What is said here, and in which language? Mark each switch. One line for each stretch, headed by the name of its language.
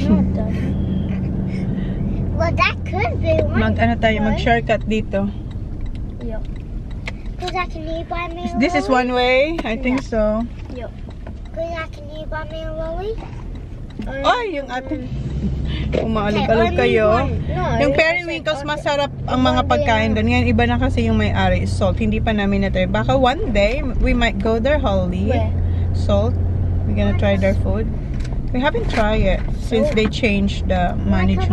English: No, it doesn't. Well, that could be one.
Filipino: Mag-shortcut dito.
English: Yep. Because I can you buy me a This is one way? I think so. Yep. Because I can you buy me a lolly?
Filipino: Ay, yung ating... Umaalog-alog kayo. Yung periwinkles, masarap ang mga pagkain doon. Ngayon, iba na kasi yung may-ari. Salt. Hindi pa namin na-try.
English: Baka one day, we might go there, Holly. Where? Salt. We're gonna try their food. We haven't tried it since they changed the management.